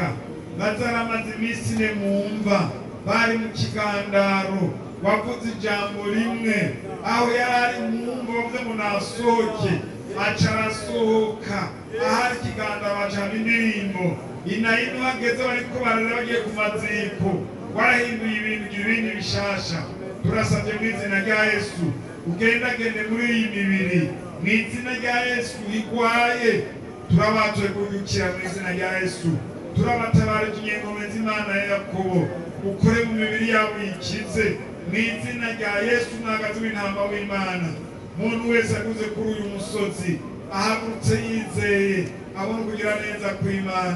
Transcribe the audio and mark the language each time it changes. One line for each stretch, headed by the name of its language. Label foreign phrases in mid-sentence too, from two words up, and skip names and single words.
Rundi: Lazaro amaze iminsi ine mu mva, bari mu kigandaro, wavuze ijambo rimwe, aho yari mu mva bavuze ngo nasohoke, aca arasohoka. Ahari ikigandaro bacana indirimbo, inayino hageze bariko bararira bagiye ku maziko, warahinduye ibintu ugira ibindi bishasha. Turasabye mu izina rya Yesu ugendagende muri iyi mibiri, mu izina rya Yesu igwaye, turabatuye kugukira mu izina rya Yesu. Turabatabarije ingoma z'Imana ya Yakobo, ukore mu mibiri yabo ikize mu izina rya Yesu. Mwagazi w'intama w'Imana, muntu wese aguze kuri uyu musozi ahagurutse yizeye, abona kugira neza kw'Imana.